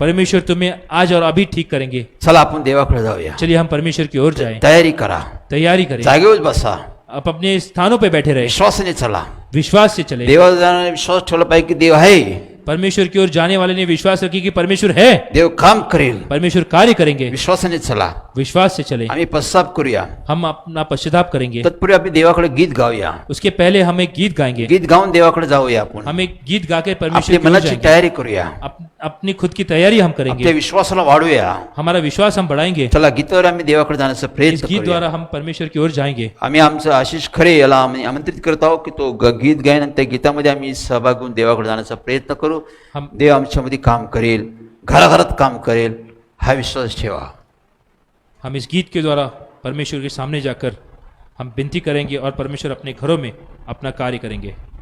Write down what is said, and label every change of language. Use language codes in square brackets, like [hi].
[hi] परमेश्वर तुम्हें आज और अभी ठीक करेंगे। [mr] चला आपण देवाकडे जाऊया. [hi] चलिए हम परमेश्वर की ओर जाएं, [mr] तयारी करा. [hi] तैयारी करें, [mr] जागेवर बसा. [hi] आप अपने स्थानों पे बैठे रहे, [mr] विश्वासाने चला. [hi] विश्वास से चले। [mr] देवावर जाण्याने विश्वास ठेवला पाहिजे की देव आहे. [hi] परमेश्वर की ओर जाने वाले ने विश्वास रखी कि परमेश्वर है, [mr] देव काम करेल. [hi] परमेश्वर कार्य करेंगे। [mr] विश्वासाने चला. [hi] विश्वास से चले। [mr] आम्ही पश्चाताप करूया. [hi] हम अपना पश्चाताप करेंगे। [mr] तत्पूर्वी आपण देवाकडे गीत गाऊया. [hi] उसके पहले हम एक गीत गाएंगे। [mr] गीत गाऊन देवाकडे जाऊया आपण. [hi] हम एक गीत गाकर [mr] आपली [hi] परमेश्वर की ओर [mr] मनाची [hi] जाएंगे। [mr] तयारी करूया. [hi] अपनी खुद की तैयारी हम [mr] आपल्या [hi] करेंगे, [mr] विश्वासाला वाढूया. [hi] हमारा विश्वास हम बढ़ाएंगे. [mr] चला गीतावर आम्ही देवाकडे जाण्याचा [hi] इस [mr] प्रयत्न [hi] गीत [mr] करूया. [hi] द्वारा हम परमेश्वर की ओर जाएंगे. [mr] आम्ही आमचं आशिष खरे याला आम्ही आमंत्रित करत आहोत की तो गीत गायन आणि त्या गीतामध्ये आम्ही सहभाग घेऊन देवाकडे जाण्याचा प्रयत्न करू. [hi] हम [mr] देव आमच्यामध्ये काम करेल, घराघरात काम करेल, हा विश्वास ठेवा. [hi] हम इस गीत के द्वारा परमेश्वर के सामने जाकर हम विनती करेंगे और परमेश्वर अपने घरों में अपना कार्य करेंगे.